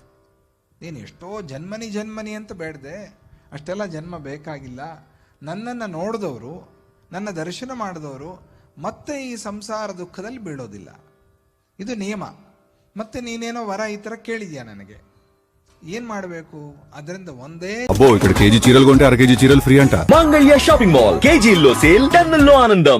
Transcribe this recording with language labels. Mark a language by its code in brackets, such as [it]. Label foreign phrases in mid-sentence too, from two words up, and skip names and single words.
[kn] ನೀನು ಎಷ್ಟೋ ಜನ್ಮನಿ ಅಂತ ಬೇಡದೆ, ಅಷ್ಟೆಲ್ಲ ಜನ್ಮ ಬೇಕಾಗಿಲ್ಲ. ನನ್ನನ್ನು ನೋಡಿದವರು, ನನ್ನ ದರ್ಶನ ಮಾಡಿದವರು ಮತ್ತೆ ಈ ಸಂಸಾರ ದುಃಖದಲ್ಲಿ ಬೀಳೋದಿಲ್ಲ. ಇದು ನಿಯಮ. ಮತ್ತೆ ನೀನೇನೋ ವರ ಈ ಥರ ಕೇಳಿದ್ಯಾ ನನಗೆ, ಏನ್ ಮಾಡಬೇಕು? ಅದರಿಂದ ಒಂದೇ [te] అబ్బో ఇక్కడ కేజీ చీరలు కొంటే అర కేజీ చీరలు ఫ్రీ అంట. మంగళ్య షాపింగ్ మాల్, కేజీల్లో సేల్, టన్నుల్లో ఆనందం.